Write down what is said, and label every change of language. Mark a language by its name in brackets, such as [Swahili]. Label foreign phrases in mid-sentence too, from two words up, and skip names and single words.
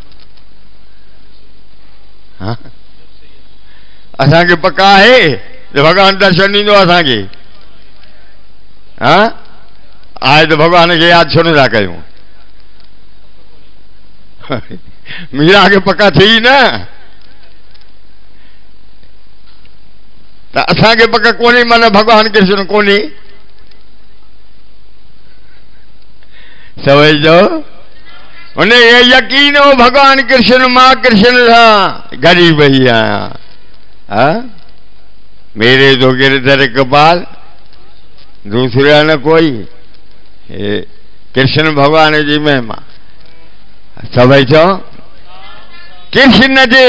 [Sindhi] हा असांखे पका आहे त भगवान दर्शन ॾींदो असांखे हा आहे त भगवान खे यादि छो नथा कयूं मीरा खे पका थी न त असांखे पका कोन्हे माना भगवान कृष्ण कोन्हे सभई जो हुन यकीन हो भगवान कृष्ण मां कृष्ण सां गड़ी वही आहियां हा [Hindi] मेरे तो गिरधर कपाल दूसरा न कोई [Sindhi] कृष्ण भगवान जी महिमा सभई चओ कृष्ण जे